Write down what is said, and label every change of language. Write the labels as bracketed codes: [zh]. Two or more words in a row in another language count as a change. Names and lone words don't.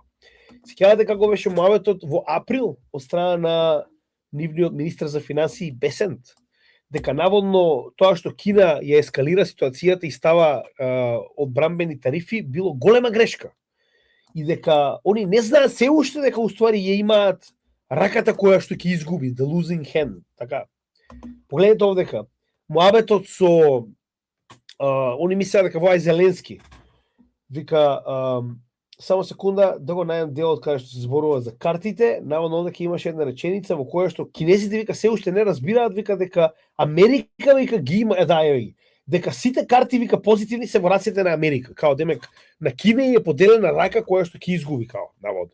[mk] Сеќавате како беше муаветот во април од страна на нивниот министар за финансии Бесент, дека наводно тоа што Кина ја ескалира ситуацијата и става одбрамбени тарифи било голема грешка. И дека они не знаат се уште дека уствари ја имаат раката која што ќе изгуби, [en] the losing hand, [mk] така. Погледнете овдека, муабетот со они мислеа дека во Зеленски. Вика, само секунда да го најдам делот каде што се зборува за картите, наводно дека имаше една реченица во која што кинезите вика се уште не разбираат, вика дека Америка вика ги има дека сите карти вика позитивни се во рацете на Америка, као демек на Кина е поделена рака која што ќе изгуби као наводно.